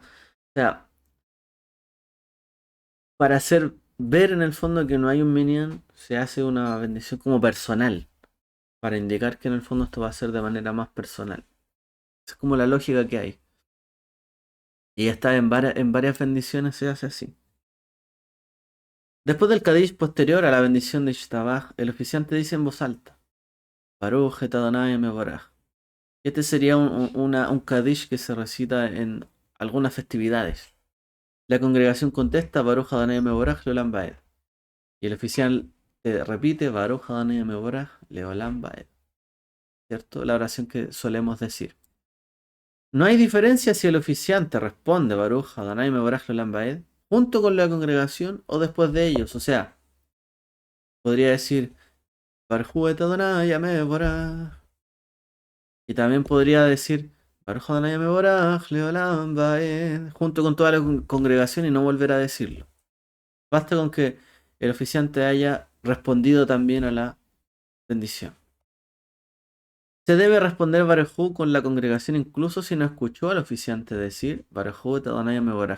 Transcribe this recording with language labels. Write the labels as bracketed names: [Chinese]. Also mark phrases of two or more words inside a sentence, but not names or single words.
[Spanish] O sea, para hacer ver en el fondo que no hay un Minyan, se hace una bendición como personal, para indicar que en el fondo esto va a ser de manera más personal. Es como la lógica que hay. Y está en varias bendiciones se hace así. Después del Kadish posterior a la bendición de Ishtabaj, el oficiante dice en voz alta: [Hebrew] ברכו את אדוני המבורך. [Spanish] Este sería un Kadish que se recita en algunas festividades. La congregación contesta: [Hebrew] ברוך אדוני המבורך לעולם ועד. [Spanish] Y el oficial repite: [Hebrew] ברוך אדוני המבורך לעולם ועד. [Spanish] ¿Cierto? La oración que solemos decir. No hay diferencia si el oficiante responde [Hebrew] ברוך אדוני המבורך לעולם ועד [Spanish] junto con la congregación o después de ellos. O sea, podría decir [Hebrew] ברכו את אדוני המבורך. [Spanish] Y también podría decir [Hebrew] ברוך אדוני המבורך לעולם ועד [Spanish] junto con toda la congregación y no volver a decirlo. Basta con que el oficiante haya respondido también a la bendición. Se debe responder Barujú con la congregación incluso si no escuchó al oficiante decir [Hebrew] ברכו את אדוני המבורך.